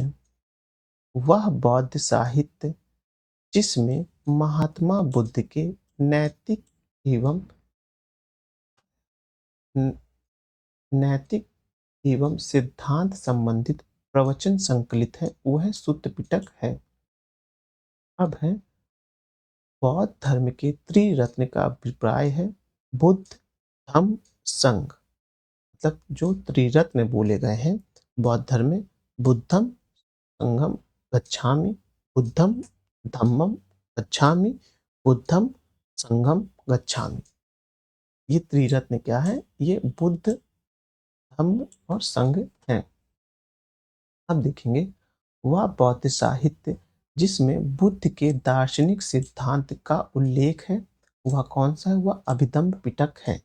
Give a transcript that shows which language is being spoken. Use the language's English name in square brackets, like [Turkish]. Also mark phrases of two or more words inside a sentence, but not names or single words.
[Hindi] वह बौद्ध साहित्य जिसमें महात्मा बुद्ध के नैतिक एवं नैतिक एवं सिद्धांत संबंधित प्रवचन संकलित है, वह सुत्त पिटक है। अब है बौद्ध धर्म के त्रिरत्न का अभिप्राय है बुद्ध, धम्म, संघ। मतलब जो त्रिरत्न बोले गए हैं बौद्ध धर्म में, [Pali] बुद्धम, संघम, गच्छामि, बुद्धम, धम्मम, गच्छामि, बुद्धम, संघम, गच्छामि। [Hindi] ये त्रिरत्न क्या है? ये बुद्ध, धम्म और संघ हैं। अब देखेंगे वह बौद्ध साहित्य जिसमें बुद्ध के दार्शनिक सिद्धांत का उल्लेख है, वह कौन सा है? वह अभिधम्म पिटक है।